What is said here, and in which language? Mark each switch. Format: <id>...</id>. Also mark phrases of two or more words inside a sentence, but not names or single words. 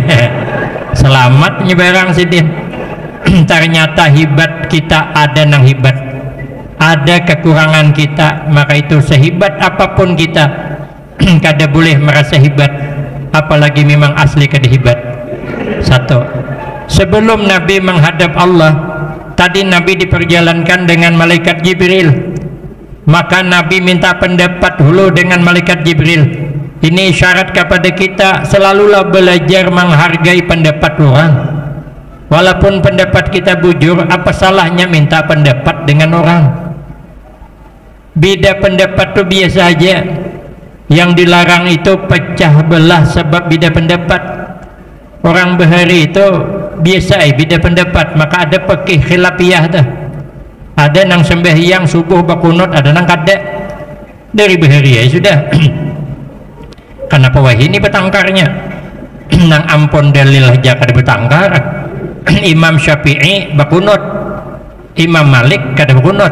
<bjn>Selamat nyeberang sidin. Ternyata hibat kita ada nang hibat, ada kekurangan kita. Maka itu sehebat apapun kita kada boleh merasa hebat, apalagi memang asli kada hebat.</bjn> <id>Satu, sebelum Nabi menghadap Allah, tadi Nabi diperjalankan dengan malaikat Jibril. Maka Nabi minta pendapat dulu dengan malaikat Jibril. Ini syarat kepada kita selalulah belajar menghargai pendapat orang. Walaupun pendapat kita bujur, apa salahnya minta pendapat dengan orang? Beda pendapat itu biasa aja. Yang dilarang itu pecah belah sebab beda pendapat. Orang bahari itu biasa beda pendapat, maka ada fikih khilafiyah tuh.</id> <bjn>Ada nang sembahyang subuh bakunut, ada nang kada. Dari bahari ya sudah. Kenapa wah ini betangkarnya? Nang ampun dalil aja kada betangkar. Imam Syafi'i bakunut, Imam Malik kada bakunut.</bjn>